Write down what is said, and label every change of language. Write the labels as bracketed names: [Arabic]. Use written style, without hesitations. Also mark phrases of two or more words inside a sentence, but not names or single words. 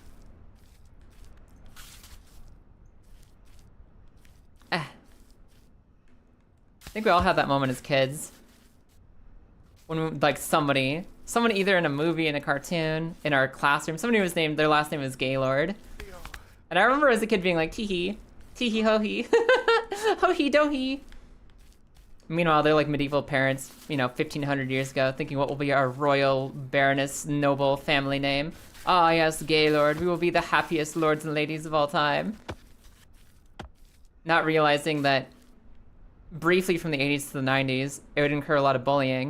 [English] I think we all had that moment as kids. When, we, like, somebody either in a movie, in a cartoon, in our classroom, somebody was named, their last name was Gaylord. And I remember as a kid being like, tee-hee, ho-hee, ho-hee, do-hee. Meanwhile, they're like medieval parents, you know, 1500 years ago, thinking what will be our royal, baroness, noble family name. Ah, yes, Gaylord, we will be the happiest lords and ladies of all time. Not realizing that briefly from the 80s to the 90s, it would incur a lot of bullying.